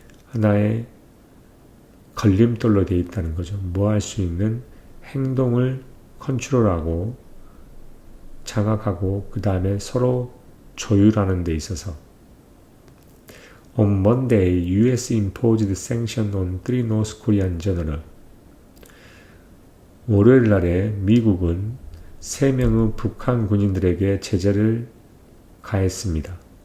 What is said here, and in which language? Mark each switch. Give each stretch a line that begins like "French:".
Korean: 하나의 걸림돌로 되어 있다는 거죠. 뭐 할 수 있는 행동을 컨트롤하고 장악하고 그 다음에 서로 조율하는 데 있어서
English: On Monday, U.S. imposed sanction on 3 North Korean generals.
Korean: 월요일 날에 미국은 3명의 북한 군인들에게 제재를 가했습니다.